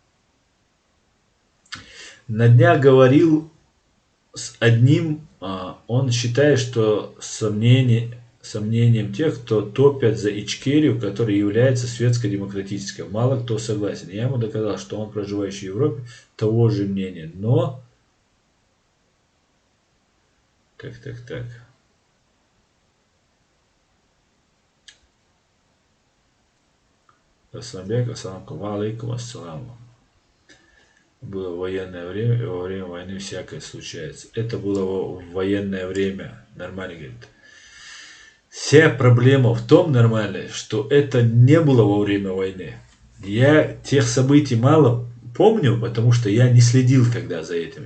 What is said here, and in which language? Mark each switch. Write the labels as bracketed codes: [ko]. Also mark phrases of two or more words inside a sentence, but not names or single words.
[ru] На днях говорил с одним, он считает, что сомнением тех, кто топят за Ичкерию, которая является светско-демократической. Мало кто согласен. Я ему доказал, что он, проживающий в Европе, того же мнения. Но... Так. [ar] Асламбек, السلام عليكم، السلام. [ru] Было военное время, и во время войны всякое случается. Это было в военное время. Нормально, говорит. Вся проблема в том, нормально, что это не было во время войны. Я тех событий мало помню, потому что я не следил тогда за этим.